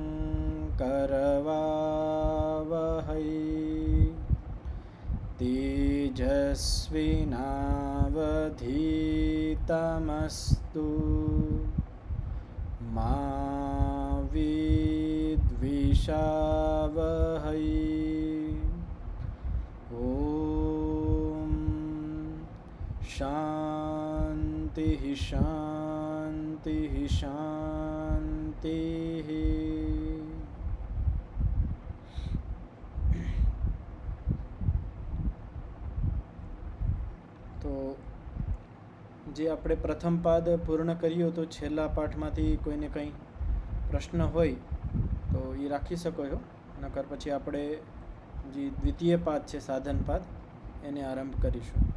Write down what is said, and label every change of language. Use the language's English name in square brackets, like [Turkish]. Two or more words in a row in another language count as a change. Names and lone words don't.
[Sanskrit] करवावहै तेजस्विनावधीतमस्तु मा विद्विषावहै। ॐ शान्तिः शान्तिः शान्तिः। [Gujarati] તો જે આપણે પ્રથમ પાદ પૂર્ણ કર્યું તો છેલ્લા પાઠમાંથી કોઈને કંઈ પ્રશ્ન હોય તો એ રાખી શકો છો, નકર પછી આપણે જે દ્વિતીય પાદ છે સાધન પાદ એને આરંભ કરીશું.